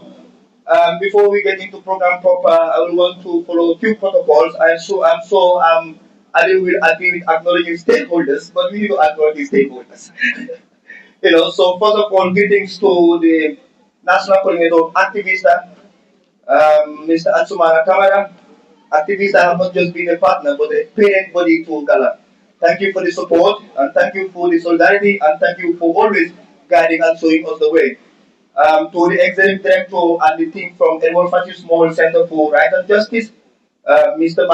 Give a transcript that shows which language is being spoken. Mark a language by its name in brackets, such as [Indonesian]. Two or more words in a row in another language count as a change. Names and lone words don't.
[English] Before we get into program proper, I will want to follow a few protocols. I will agree with acknowledging stakeholders, but we need to acknowledge the stakeholders. So first of all, greetings to the National Coordinator of Activista, Mr. Atsumana Kamara. Activista have not just been a partner, but a parent body to Gala. Thank you for the support, and thank you for the solidarity, and thank you for always guiding and showing us the way. To the executive director and the team from Edward Fatu Small Center for Right and Justice, Mr.